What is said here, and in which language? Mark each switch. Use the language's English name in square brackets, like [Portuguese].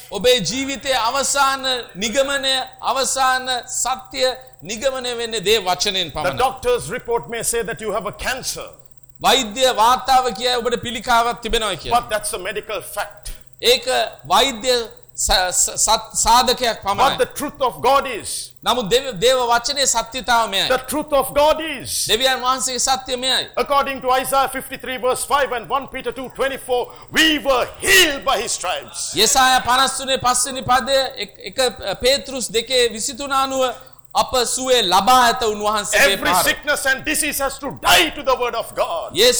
[Sinhala] ඔබේ ජීවිතයේ අවසාන නිගමනය, අවසාන සත්‍ය නිගමනය වෙන්නේ දේ වචනෙන් පමණයි. [English] The doctor's report may say that you have a cancer. [Sinhala] වෛද්‍ය වාර්තාව කියයි ඔබට පිළිකාවක් තිබෙනවා කියලා. [English] But that's a medical fact. [Sinhala] ඒක වෛද්‍ය සාධකයක් පමණයි. [English] But the truth of God is. [Sinhala] නමුත් දේව වචනේ සත්‍යතාව මෙයයි. [English] The truth of God is. [Sinhala] දෙවියන් වහන්සේගේ සත්‍ය මෙයයි. [English] According to Isaiah 53 verse 5 and 1 Peter 2 24 we were healed by his stripes. [Sinhala] යෙසායා 53 පස්වෙනි පදයේ 1 පේත්‍රස් 2:23 අනුව අප සුවේ ලබා ඇත උන්වහන්සේගේ පාර. [English] Every sickness and disease has to die to the word of God.